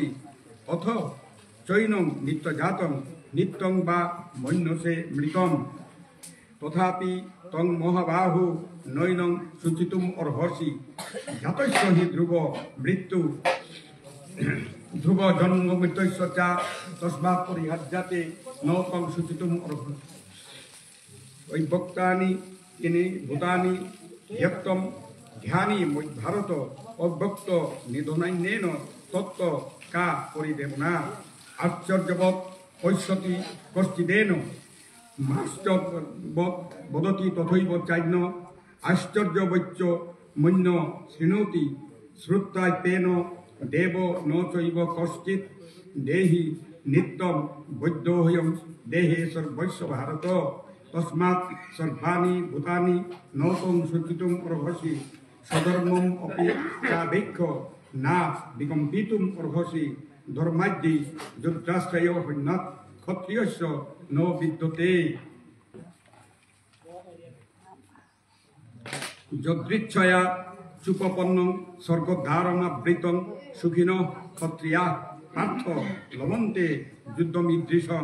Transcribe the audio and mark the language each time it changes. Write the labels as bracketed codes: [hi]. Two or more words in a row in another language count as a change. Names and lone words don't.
[sa] অথ চৈনং নিত্যজাতং নিত্যং বা মন্যসে মৃতম তথাপি তং মহাবাহু নৈনং শুচিতুম অর্হসি। জাতস্য হি ধ্রুব মৃত্যু ধ্রুব জন্ম মৃত্যস্য চ তস্মাৎ পরিহার্যাতে ন তং শুচিতুম অর্হসি। ওই বক্তানি ইনি ভূতানি ব্যক্তম ধ্যানি ভারত অব্যক্ত নিধনান্যেন তত্ত্ব কা পরিদেবনা। আশ্চর্যবৎ পশ্যতি কশ্চিদেন মাশ্চর্যবৎ বদতি তথৈব চাইন। আশ্চর্যবচ্চ মন্য শৃণোতি শ্রুত্বাতেন দেব ন চৈব কশ্চিৎ। দেহি নিত্যম বৈদ্যহ্যং দেহে সর্বস্য ভারত। তস্মাৎ সর্বাণি ভূতানি ন তং শুচিতুম অর্হসি। স্বধর্মম অপি চাবেক্ষ না বিকম্পিতুম অর্হসি। ধর্মাদ্যি যুদ্ধাশ্রয় হন্যাৎ ক্ষত্রিয়স্য ন বিদ্যতে। যদৃচ্ছয়া চুপপন্নং স্বর্গদ্বারমাবৃতং সুখিন ক্ষত্রিয়া পার্থ লভন্তে যুদ্ধমীদৃশং।